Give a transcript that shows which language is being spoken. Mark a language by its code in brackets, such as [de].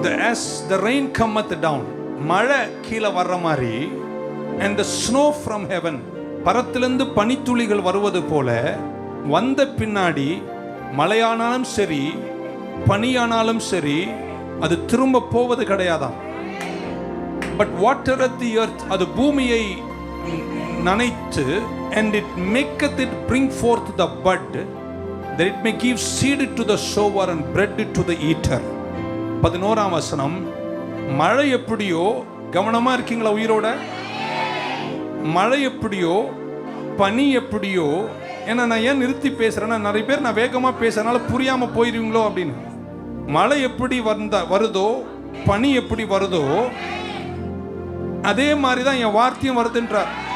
[en] As the rain cometh down, [ta] மழை கீழே வர்ற மாதிரி, [en] and the snow from heaven, [ta] பரத்திலிருந்து பனித்துளிகள் வருவது போல வந்த பின்னாடி மழையானாலும் சரி பனியானாலும் சரி அது திரும்ப போவது கிடையாதாம். [en] but watereth the earth, [ta] அது பூமியை நனைத்து, [en] and it maketh it bring forth the bud, that it may give seed to the sower and bread to the eater. [ta] 11ஆம் வசனம். மழை எப்படியோ, கவனமா இருக்கீங்களா உயிரோட? மழை எப்படியோ பனி எப்படியோ, ஏன்னா நான் ஏன் நிறுத்தி பேசுறேன்னா நிறைய பேர் நான் வேகமா பேசுறதுனால புரியாம போயிருவீங்களோ அப்படின்னு. மழை எப்படி வருதோ பனி எப்படி வருதோ அதே மாதிரி தான் என் வார்த்தையும் வருதுன்றார்.